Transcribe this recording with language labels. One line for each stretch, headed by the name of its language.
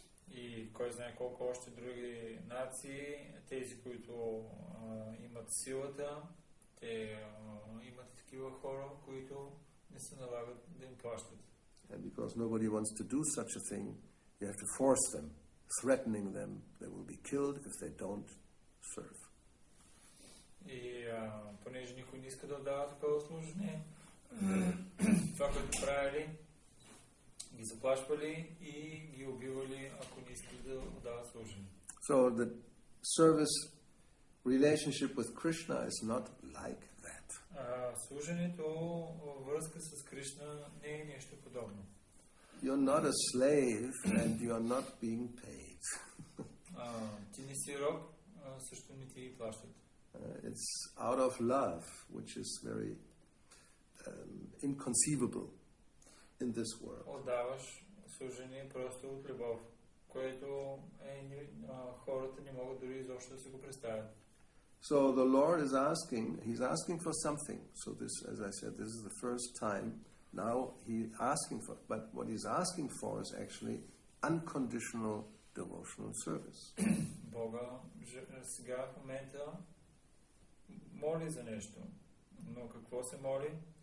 Bulgarian: И кой знае колко още други нации, тези, които имат силата, те имат такива хора, които не се налагат да им плащат.
English: And because nobody wants to do such a thing, you have to force them, threatening them they will be killed if they don't serve.
Bulgarian: И понеже никой не иска да отдава такова служение, това, което правили, ги заплашвали и ги убивали, ако не искат да отдават служение.
English: So the service relationship with Krishna is not like that.
Bulgarian: Служението във връзка с Кришна не е нещо подобно.
English: You're not a slave and you're not being paid.
Bulgarian: Ти не си роб, също не ти плащат.
English: It's out of love, which is very inconceivable in this world.
Bulgarian: Отдаваш служение просто от любов, което хората не могат дори изобщо да си го представят.
English: So the Lord is He's asking for something. So this, as I said, this is the first time. Now He's asking for, but what He's asking for is actually unconditional devotional service.
Bulgarian: Бога сега в момента моли за нещо, но какво се моли?